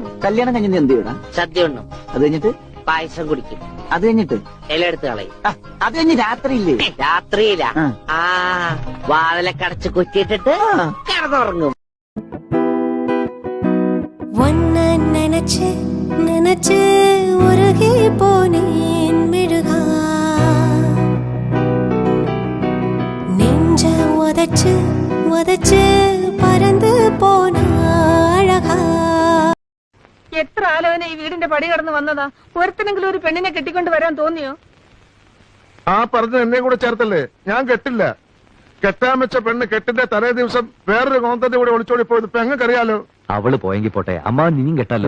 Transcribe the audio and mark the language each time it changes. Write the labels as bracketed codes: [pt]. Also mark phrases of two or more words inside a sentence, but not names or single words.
[ml] കല്യാണം കഴിഞ്ഞ് എന്ത് ചെയ്യണം? സദ്യ ഉണ്ണും. അത് കഴിഞ്ഞിട്ട് പായസം കുടിക്കും. അത് കഴിഞ്ഞിട്ട് ഇല എടുത്ത് കളയും. അത് കഴിഞ്ഞ് രാത്രിയില്ലേ? രാത്രിയില്ല. വാതിലൊക്കെ അടച്ച് കുറ്റിയിട്ടിട്ട് കിടന്നുറങ്ങും. [ta] நினைச்சு நினைச்சு உருகி போனேன் மெழுகா நெஞ்ச உதச்சு உதச்சு பறந்து போன அழகா. [ml] എത്ര ആലോചന ഈ വീടിന്റെ പടി കടന്ന് വന്നതാ. ഒരുത്തിനെങ്കിലും ഒരു പെണ്ണിനെ കെട്ടിക്കൊണ്ട് വരാൻ തോന്നിയോ? ആ പറഞ്ഞ എന്നെ കൂടെ ചേർത്തല്ലേ? ഞാൻ കെട്ടില്ല. കെട്ടാൻ വെച്ച പെണ്ണ് കെട്ടിന്റെ തലേ ദിവസം വേറൊരു കോന്തന്റെ കൂടെ ഒളിച്ചോടി പോയത് പെങ്ങക്കറിയാലോ. അവള് പോയെങ്കിൽ പോട്ടെ, അമ്മ നീയും കെട്ടല്ലോ.